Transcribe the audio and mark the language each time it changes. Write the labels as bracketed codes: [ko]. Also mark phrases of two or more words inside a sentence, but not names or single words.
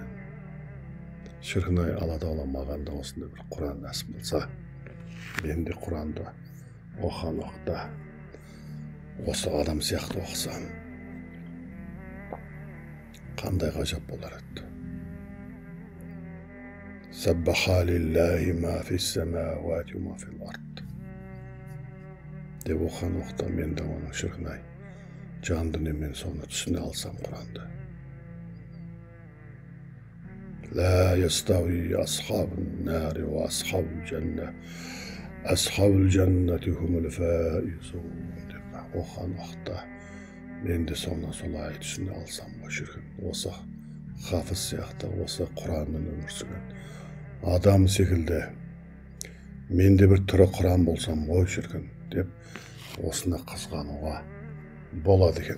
[kk] Шіркін-ай, Алла тағала маған да осындай бір Құран нәсіп болса, мен де Құранды оқыған уақытта осы адам сияқты оқысам қандай ғажап болар еді. [ar] سبح لله ما في السماوات وما في الأرض [kk] деп оқыған уақытта мен де оның шіркін-ай жан дүниемен соны түсіне алсам Құранды. [ar] لا يستوي أصحاب النار وأصحاب الجنة أصحاب الجنة هم الفائزون [kk] деп оқыған уақытта мен де соны солай түсіне алсам ғой шіркін. Осы хафыз сияқты, осы Құранмен өмір сүрген адам секілді мен де бір түрі Құран болсам ғой шіркін деп осыны қызғануға болады екен.